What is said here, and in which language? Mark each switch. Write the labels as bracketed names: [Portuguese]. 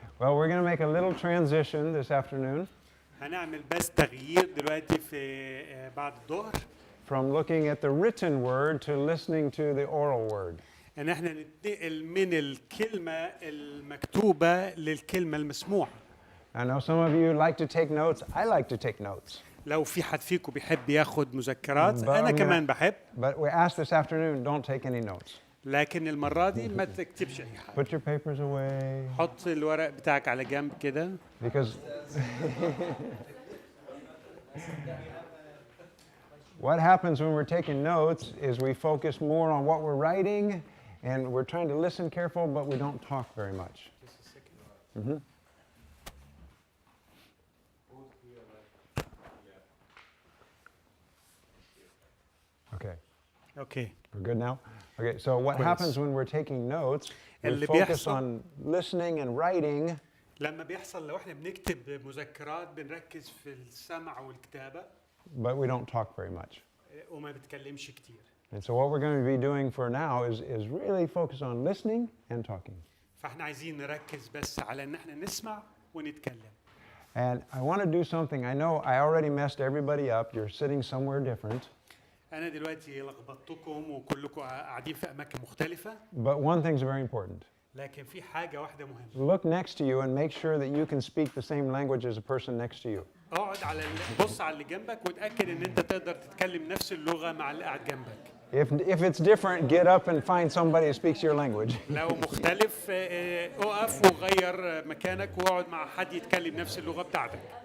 [English] Well, we're going to make a little transition this afternoon [Arabic] هنعمل بس تغيير دلوقتي في بعد الظهر [English] from looking at the written word to listening to the oral word. [Arabic] ان احنا ننتقل من الكلمة المكتوبة للكلمة المسموعة. [English] I know some of you like to take notes. I like to take notes. [Arabic] لو في حد فيكم بيحب ياخد مذكرات [English] But [Arabic] انا [English] I'm [Arabic] كمان [English] gonna- [Arabic] بحب، [English] But we asked this afternoon, don't take any notes. [Arabic] لكن المرة دي ما تكتبش اي حاجة. [English] Put your papers away [Arabic] حط الورق بتاعك على جنب كده. [English] because what happens when we're taking notes is we focus more on what we're writing and we're trying to listen careful, but we don't talk very much. Okay, okay. we're good now? Okay, so what Quiz. happens when we're taking notes, we [Arabic] اللي [English] focus [Arabic] بيحصل- [English] on listening and writing, [Arabic] لما بيحصل لو احنا بنكتب مذكرات بنركز في السمع والكتابة [English] but we don't talk very much. [Arabic] وما بتكلمش كتير. [English] And so what we're going to be doing for now is really focus on listening and talking. [Arabic] فاحنا عايزين نركز بس على ان احنا نسمع ونتكلم. [English] And I want to do something. I know I already messed everybody up. You're sitting somewhere different. [Arabic] انا دلوقتي لخبطتكم وكلكم قاعدين في اماكن مختلفة، [English] But one thing's very important. [Arabic] لكن في حاجة واحدة مهمة. [English] Look next to you and make sure that you can speak the same language as the person next to you. [Arabic] اقعد على بص على اللي جنبك وتأكد ان انت تقدر تتكلم نفس اللغة مع اللي قاعد جنبك. [English] If it's different, get up and find somebody who speaks your language. [Arabic] لو مختلف اقف وغير مكانك واقعد مع حد يتكلم نفس اللغة بتاعتك.